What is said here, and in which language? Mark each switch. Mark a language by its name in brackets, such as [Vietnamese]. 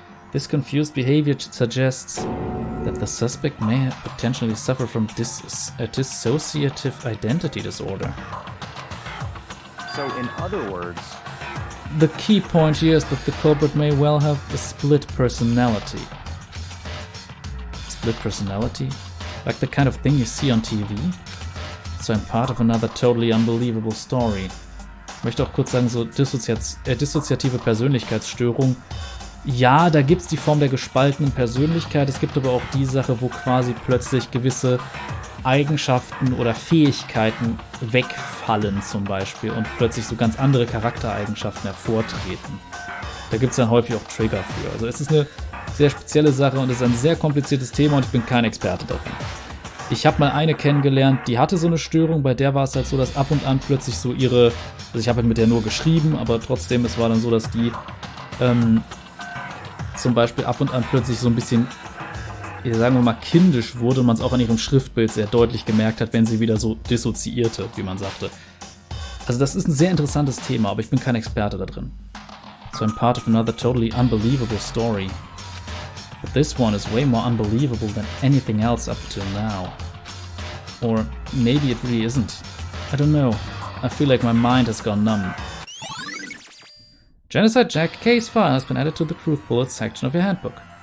[English] This confused behavior suggests that the suspect may potentially suffer from dissociative identity disorder. So, in other words, the key point here is that the culprit may well have a split personality. Split personality? Like the kind of thing you see on TV? So ein part of another totally unbelievable story. [German] Ich möchte auch kurz sagen, so dissoziative Persönlichkeitsstörung. Ja, da gibt es die Form der gespaltenen Persönlichkeit, es gibt aber auch die Sache, wo quasi plötzlich gewisse Eigenschaften oder Fähigkeiten wegfallen zum Beispiel und plötzlich so ganz andere Charaktereigenschaften hervortreten. Da gibt es dann häufig auch Trigger für. Also es ist eine sehr spezielle Sache und es ist ein sehr kompliziertes Thema und ich bin kein Experte darin. Ich habe mal eine kennengelernt, die hatte so eine Störung, bei der war es halt so, dass ab und an plötzlich so ihre, also ich habe halt mit der nur geschrieben, aber trotzdem, es war dann so, dass die zum Beispiel ab und an plötzlich so ein bisschen, sagen wir mal, kindisch wurde und man es auch an ihrem Schriftbild sehr deutlich gemerkt hat, wenn sie wieder so dissoziierte, wie man sagte. Also das ist ein sehr interessantes Thema, aber ich bin kein Experte da drin. [English] So I'm part of another totally unbelievable story. But this one is way more unbelievable than anything else up till now. Or maybe it really isn't. I don't know. I feel like my mind has gone numb. Genocide Jack case file has been added to the truth bullets section of your handbook.